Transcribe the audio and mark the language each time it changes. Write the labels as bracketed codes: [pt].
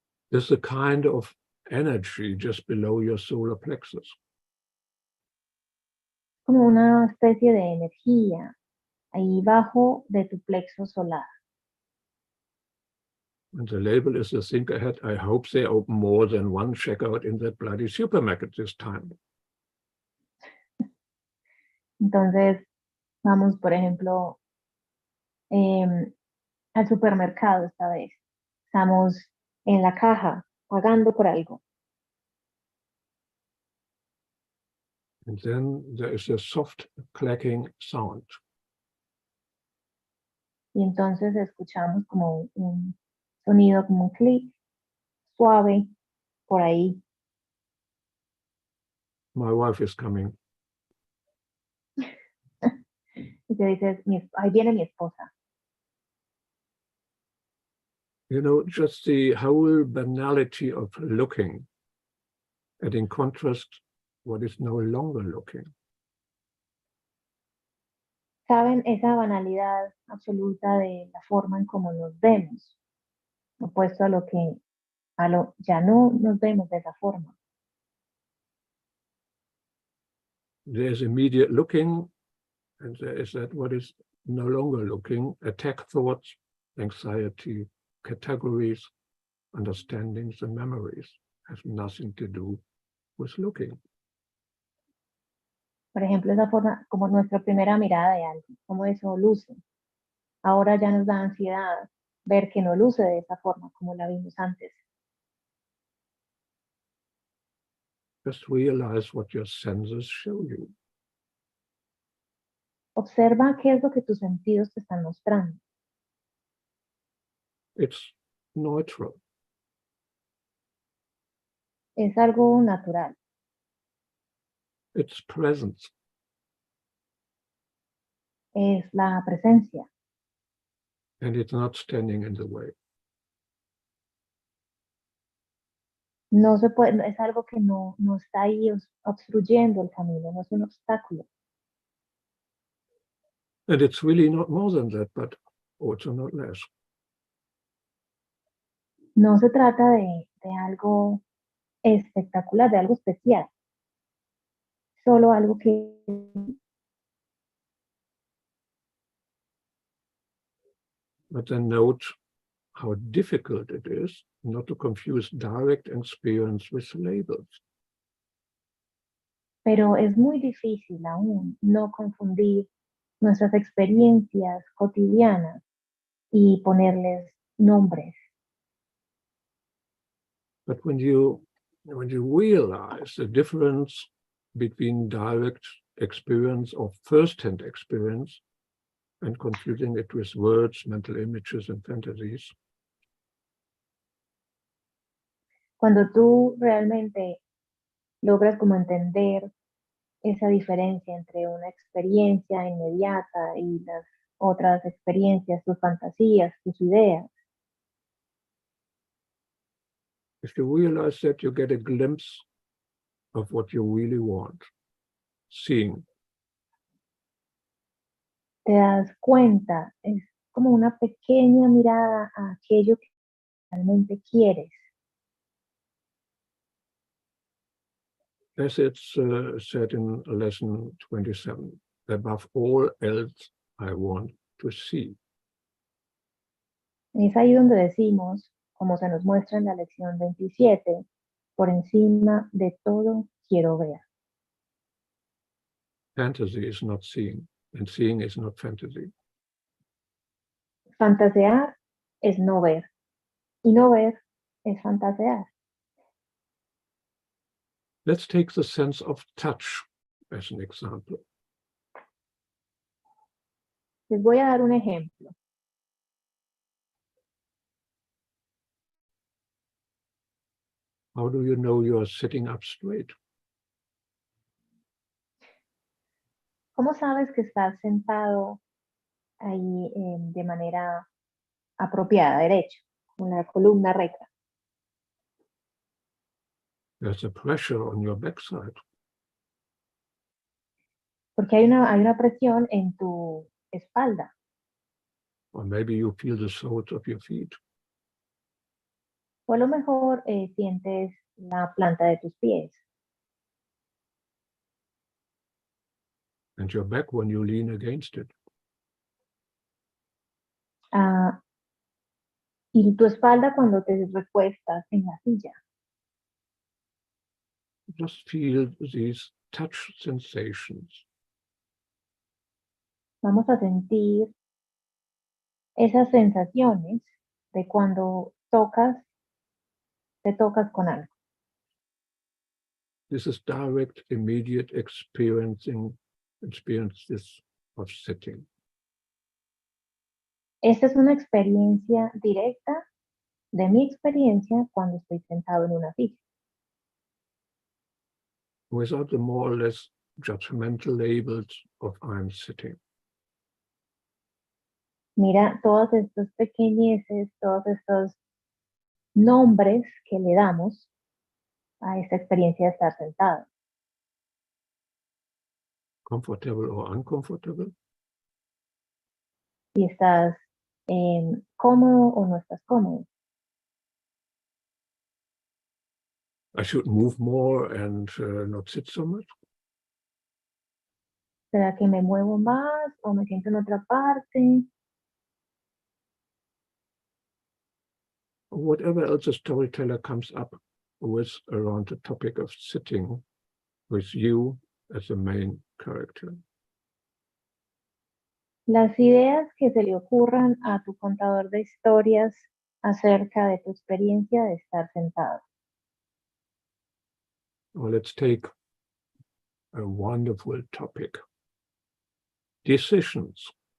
[en] There's a kind of energy just below your solar plexus. [es] Como una especie de energía ahí bajo de tu plexo solar. [en] And the label is the think ahead. I hope they open more than one checkout in that bloody supermarket this time. [es] Entonces, vamos, por ejemplo, al supermercado esta vez. Estamos en la caja pagando por algo. [en] And then there is a soft clacking sound. [es] Y entonces escuchamos como un sonido, como un clic suave por ahí. [en] My wife is coming. [es] Y te dices, ahí viene mi esposa. [en] You know, just the whole banality of looking, and in contrast, what is no longer looking. [es] ¿Saben? Esa banalidad absoluta de la forma en cómo nos vemos, opuesto a lo ya no nos vemos de esa forma. [en] There is immediate looking, and there is that what is no longer looking, attack thoughts, anxiety, categories, understandings, and memories have nothing to do with looking. [es] Por ejemplo, esa forma, como nuestra primera mirada de algo, cómo eso luce. Ahora ya nos da ansiedad ver que no luce de esa forma como la vimos antes. [en] Just realize what your senses show you. [es] Observa qué es lo que tus sentidos te están mostrando. [en] It's neutral. [es] Es algo natural. [en] It's presence. [es] Es la presencia. [en] And it's not standing in the way. [es] No se puede, es algo que no está ahí obstruyendo el camino, no es un obstáculo. [en] And it's really not more than that, but also not less. [es] No se trata de algo espectacular, de algo especial. Solo algo que [en] But then note how difficult it is not to confuse direct experience with labels. [es] pero es muy difícil aún no confundir nuestras experiencias cotidianas y ponerles nombres. [en] But when you realize the difference between direct experience or first-hand experience and confusing it with words, mental images, and fantasies, [es] Cuando tú realmente logras como entender esa diferencia entre una experiencia inmediata y las otras experiencias, tus fantasías, tus ideas, [en] if you realize that, you get a glimpse of what you really want, seeing. [es] te das cuenta, es como una pequeña mirada a aquello que realmente quieres. [en] As it's said in lesson 27, above all else, I want to see. [es] Es ahí donde decimos, como se nos muestra en la lección 27, por encima de todo quiero ver. [en] Fantasy is not seeing, and seeing is not fantasy. [es] Fantasear es no ver, y no ver es fantasear. [en] Let's take the sense of touch as an example. [es] Les voy a dar un ejemplo. [en] How do you know you are sitting up straight? [es] ¿Cómo sabes que estás sentado ahí de manera apropiada, derecho, con la columna recta? [en] There's a pressure on your backside. [es] Porque hay una presión en tu espalda. [en] Or maybe you feel the soles of your feet. [es] O a lo mejor sientes la planta de tus pies. [en] And your back when you lean against it. [es] Y tu espalda cuando te recuestas en la silla. [en] Just feel these touch sensations. [es] Vamos a sentir esas sensaciones de cuando te tocas con algo. [en] This is direct, immediate experiences of sitting. [es] Esta es una experiencia directa de mi experiencia cuando estoy sentado en una silla. [en] Without the more or less judgmental labels of I'm sitting. [es] Mira todos estos pequeñeces, todos estos nombres que le damos a esta experiencia de estar sentado. [en] Comfortable or uncomfortable. [es] Si estás cómodo o no estás cómodo. [en] I should move more and not sit so much. [es] ¿Será que me muevo más o me siento en otra parte? [en] Whatever else a storyteller comes up with around the topic of sitting with you as the main character. [es] Las ideas que se le ocurran a tu contador de historias acerca de tu experiencia de estar sentado. [en] Now let's take a wonderful topic. Decisions.